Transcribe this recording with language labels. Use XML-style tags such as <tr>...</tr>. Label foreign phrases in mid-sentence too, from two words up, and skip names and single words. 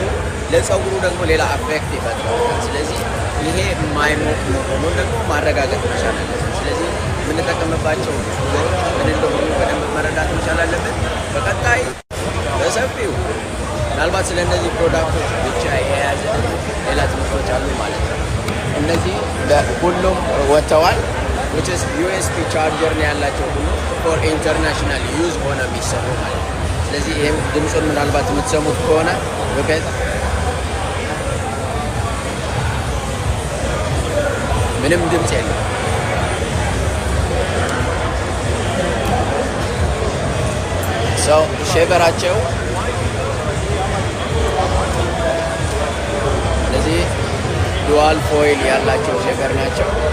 <am>ለፀጉሩ ደግሞ ሌላ አፌክት ይፈጥራል። ስለዚህ ይሄ የማይሞቅ መሆኑን ደግሞ ማረጋገጥ መቻል አለብን። ስለዚህ የምንጠቀምባቸው ምን እንደሆኑ በደንብ መረዳት መቻል አለብን። በቀጣይ በሰፊው ምናልባት ስለ እነዚህ ፕሮዳክቶች ብቻ የያዘ ሌላ ትምህርቶች አሉ ማለት ነው። እነዚህ ሁሉም ወጥተዋል።</am> <en>which is USB</en> <am>ቻርጀር ነው ያላቸው ሁሉ</am> <en>for international use</en> <am>ሆነ የሚሰሩ ማለት ነው። ስለዚህ ይሄም ድምፁን ምናልባት የምትሰሙት ከሆነ ምንም ድምፅ የለም። ሰው ሼቨራቸው እነዚህ</am> <en>dual foil</en> <am>ያላቸው ሼቨር ናቸው።</am>